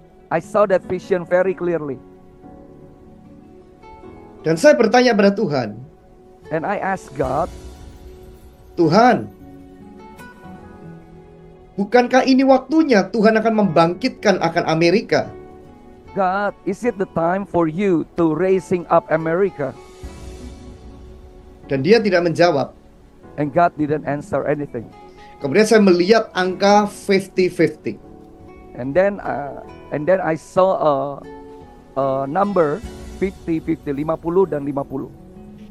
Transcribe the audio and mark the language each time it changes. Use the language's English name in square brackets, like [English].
[English] I saw that vision very clearly. [Indonesian] Dan saya bertanya pada Tuhan, [English] And I asked God, [Indonesian] Tuhan, bukankah ini waktunya Tuhan akan membangkitkan akan Amerika? [English] God, is it the time for you to raising up America? [Indonesian] Dan dia tidak menjawab. [English] And God didn't answer anything. [Indonesian] Kemudian saya melihat angka 50-50. [English] And then I saw a number 50-50, 50 [Indonesian] dan [English] 50.